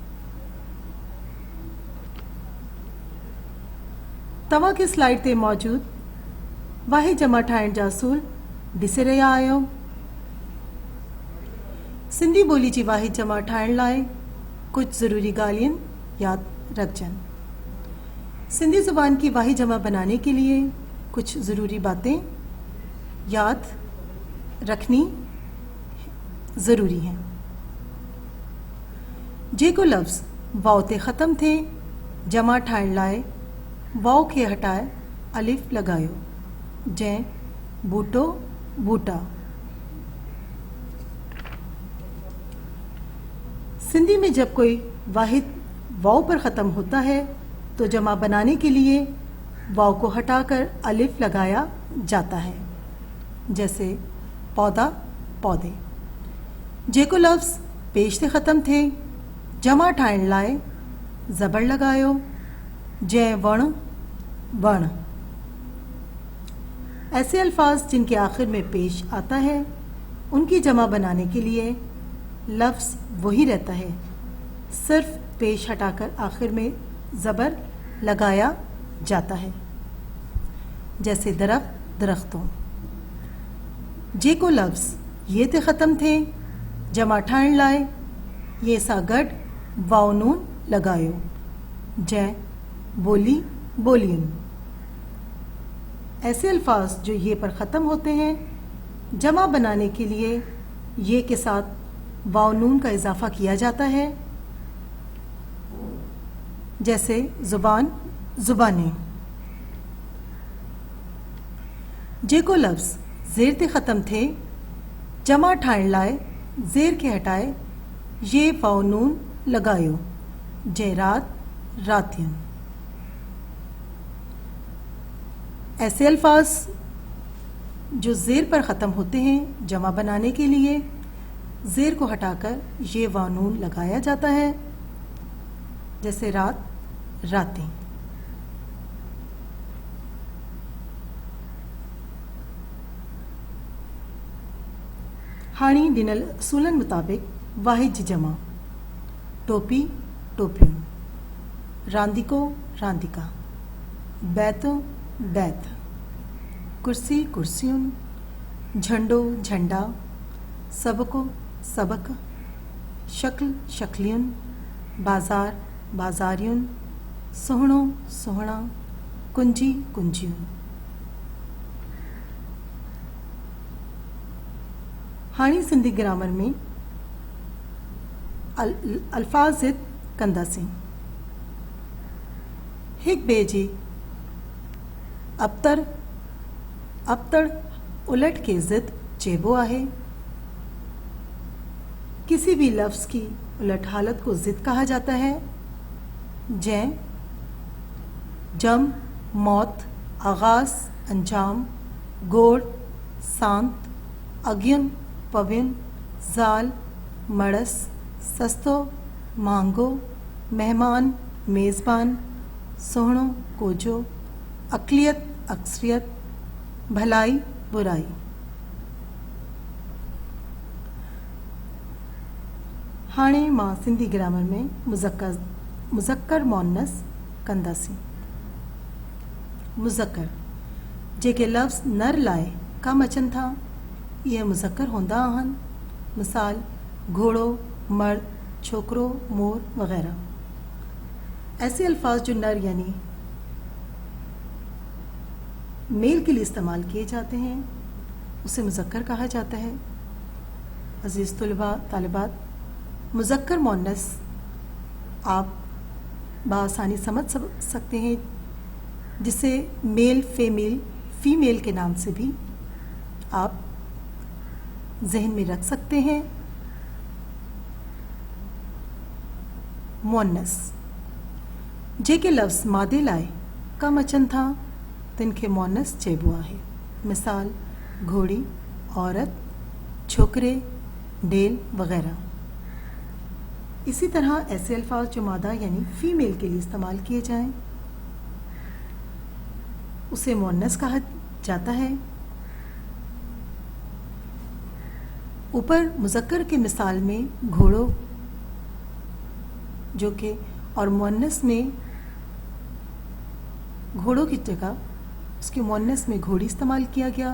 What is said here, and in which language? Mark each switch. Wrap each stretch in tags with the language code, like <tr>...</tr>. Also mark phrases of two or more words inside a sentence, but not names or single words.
<sd>तव्हां खे स्लाइड ते मौजूद वाहिद जमा ठाहिण जा असूल ॾिसी रहिया आहियो। सिंधी ॿोली जी वाहिद जमा ठाहिण लाइ कुछ ज़रूरी ॻाल्हियुनि याद रखजन।</sd> <hi>सिंधी ज़ुबान की वाहिद जमा बनाने के लिए कुछ ज़रूरी बातें याद रखनी ज़रूरी हैं।</hi> <sd>जेको लफ्ज़ वाव ते ख़त्म थे जमा ठाहिण लाइ वाव खे हटाए अलिफ लगायो। जैं बूटो बूटा।</sd> <hi>सिंधी में जब कोई वाहिद वाव पर ख़त्म होता है तो जमा बनाने के लिए वाव को हटाकर अलिफ लगाया जाता है। जैसे पौधा पौधे।</hi> <sd>जेको लफ्ज़ पेश से ख़त्म थे जमा ठाहिण लाइ ज़बर लगायो। जै वण वण।</sd> <hi>ऐसे अल्फाज जिनके आखिर में पेश आता है उनकी जमा बनाने के लिए लफ्ज़ वही रहता है, सिर्फ पेश हटाकर आखिर में ज़बर लगाया जाता है। जैसे दरख्त दरख्तों।</hi> <sd>जेको लफ्ज़ ये ते ख़त्म थे जमा ठाहिण लाइ ये सां गॾु वाव नून लगायो। जै बोली बोलियन।</sd> <hi>ऐसे अल्फाज जो ये पर ख़त्म होते हैं जमा बनाने के लिए ये के साथ वाव नून का इजाफा किया जाता है। जैसे ज़ुबान ज़ुबानें।</hi> <sd>जेको लफ्ज़ ज़ेर ते ख़त्म थे जमा ठाहिण लाइ ज़ेर के हटाए ये वाव नून लगायो। जै रात रातियन।</sd> <hi>ऐसे अल्फाज जो ज़ेर पर ख़त्म होते हैं जमा बनाने के लिए ज़ेर को हटाकर ये वाव नून लगाया जाता है। जैसे रात रातें।</hi> <sd>हाणी ॾिनल असूलनि मुताबिक़ वाहिद जी जमा। टोपी टोपियूं। रांदीको रांदिका। बैतो बैत। कुर्सी कुर्सियुन। झंडो झंडा। सबको सबक। शक्ल शक्लियुन। बाज़ार बाज़ारियुन। सुहिणो सुहिणा। कुंजी कुंजियुन। हाणे सिंधी ग्रामर में अल्फाज ज़िद कंदासीं। हिक ॿिए जी अबतर अबतड़ उलट के ज़िद चेबो आहे।</sd> <hi>किसी भी लफ्ज़ की उलट हालत को ज़िद कहा जाता है।</hi> <sd>जै जम मौत आगाज़ अंजाम गोड़ सांत अगियन पवियन ज़ाल मड़स सस्तो मांगो मेहमान मेज़बान सुहिणो कोजो अक़लियत अक्सरियत भलाई बुराई। हाणे मां सिंधी ग्रामर में मुज़क्कर मुअन्नस कंदासीं। मुज़क्कर जेके लफ्ज़ नर लाइ कम अचनि था इहे मुज़क्कर हूंदा आहिनि। मिसाल घोड़ो मर्द छोकरो मोर वग़ैरह।</sd> <hi>ऐसे अल्फाज जो नर यानी मेल के लिए इस्तेमाल किए जाते हैं उसे मुज़क्कर कहा जाता है। अज़ीज़ तुलबा तालिबात, मुज़क्कर मुअन्नस आप बआसानी समझ सकते हैं जिसे</hi> <en>male female</en> <hi>के नाम से भी आप जहन में रख सकते हैं।</hi> <sd>मुअन्नस जेके लफ्ज़ मादे लाइ कम अचनि था तिन खे मोनस चइबो आहे। मिसाल घोड़ी, औरत, छोकरे, डेल वगैरह।</sd> <hi>इसी तरह ऐसे अल्फाज जो मादा यानी फीमेल के लिए इस्तेमाल किए जाएं उसे मोनस कहा जाता है। ऊपर मुज़क्कर की मिसाल में घोड़ों जो कि और मोनस में घोड़ों की जगह उसके मोनस में घोड़ी इस्तेमाल किया गया।</hi>